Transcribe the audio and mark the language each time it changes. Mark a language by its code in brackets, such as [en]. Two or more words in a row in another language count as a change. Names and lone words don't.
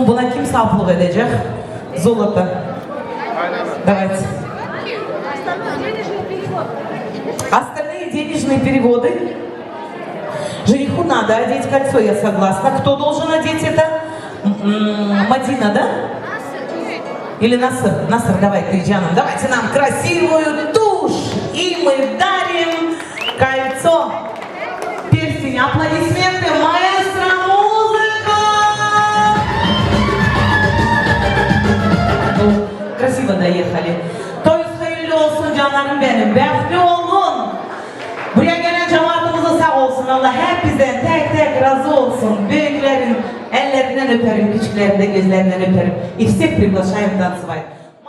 [tr] Buna kim sahiplik edecek? [ru] Zolota. Давайте. Остальные денежные переводы. Жениху надо одеть кольцо, я согласна. Кто должен одеть это? Мадина, да? Или Насыр? Насыр, давай, ты, Джаном. Давайте нам красивую тушь. И мы дарим кольцо. Перстень. Аплодисменты. Маэстро, музыка! Красиво доехали. То есть [tr] hayırlı olsun canlarım benim. Bekli olun. Buraya gelen cemaatimize sağ olsun. Allah hepinizden tek tek razı olsun. Büyüklerin ellerinden öperim, küçüklerin de gözlerinden öperim. [ru] И всех приглашаем танцевать.